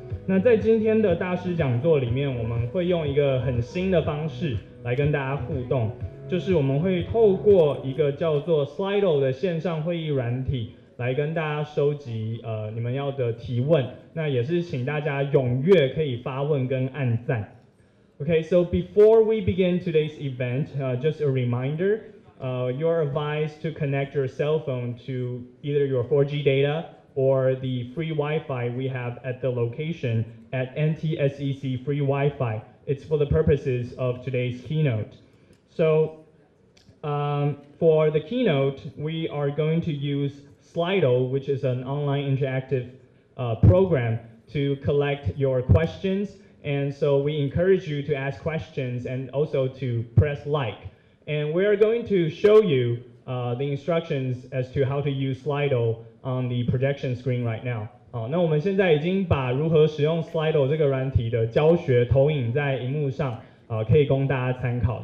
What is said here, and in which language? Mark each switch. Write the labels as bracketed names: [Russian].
[Chinese] 那在今天的大师讲座里面，我们会用一个很新的方式来跟大家互动，就是我们会透过一个叫做 Slido 的线上会议软体，来跟大家收集你们要的提问，那也是请大家踊跃可以发问跟按赞。 [English] Okay, so before we begin today's event, just a reminder, you're advised to connect your cell phone to either your 4G data or the free Wi-Fi we have at the location at NTSEC Free Wi-Fi. It's for the purposes of today's keynote. So for the keynote, we are going to use Slido, which is an online interactive program to collect your questions. And so we encourage you to ask questions and also to press like. And we are going to show you the instructions as to how to use Slido on the projection screen right now. [Chinese] 好，那我们现在已经把如何使用 Slido 这个软体的教学投影在荧幕上，可以供大家参考。